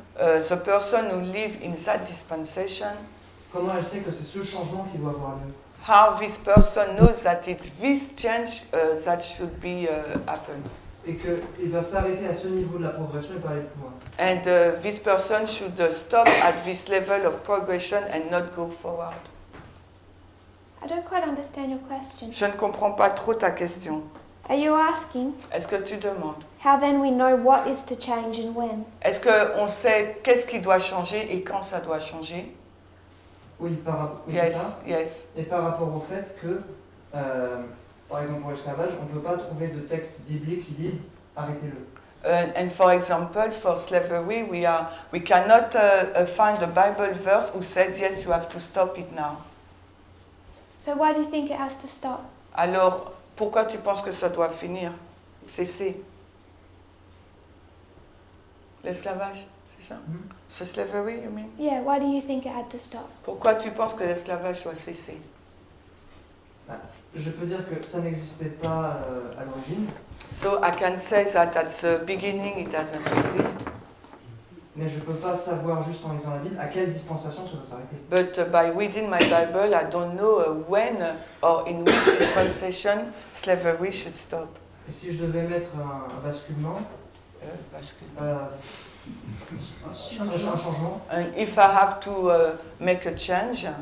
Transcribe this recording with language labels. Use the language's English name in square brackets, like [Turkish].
[English] the person who lives in that dispensation, [French] comment elle sait que c'est ce changement qui doit avoir lieu? [English] how this person knows that it's this change that should be happen, [French] Et qu'il va s'arrêter à ce niveau de la progression et pas aller plus loin. [English] and this person should stop at this level of progression and not go forward. I don't quite understand your question. [French] Je ne comprends pas trop ta question. [English] Are you asking [French] Est-ce que tu demandes? [English] how then we know what is to change and when? [French] Est-ce qu'on sait qu'est-ce qui doit changer et quand ça doit changer? Oui, oui, [English] Yes, [French] c'est ça. [English] yes. [French] Et par rapport au fait que, par exemple pour l'esclavage, on ne peut pas trouver de texte biblique qui disent arrêtez-le. [English] And for example, for slavery, we cannot find a Bible verse who said, yes, you have to stop it now. So why do you think it has to stop? [French] Alors, pourquoi tu penses que ça doit finir? Cesser. L'esclavage, c'est ça? C'est [English] slavery, you mean? Yeah, why do you think it had to stop? [French] Pourquoi tu penses que l'esclavage doit cesser? Je peux dire que ça n'existait pas à l'origine, [English] So I can say that at the beginning it doesn't exist, [French] mais je ne peux pas savoir juste en lisant la Bible à quelle dispensation ça doit s'arrêter. [English] but by reading my Bible, I don't know when or in which dispensation slavery should stop. [French] Et si je devais mettre un basculement, Parce que- un changement, [English] And if I have to make a change,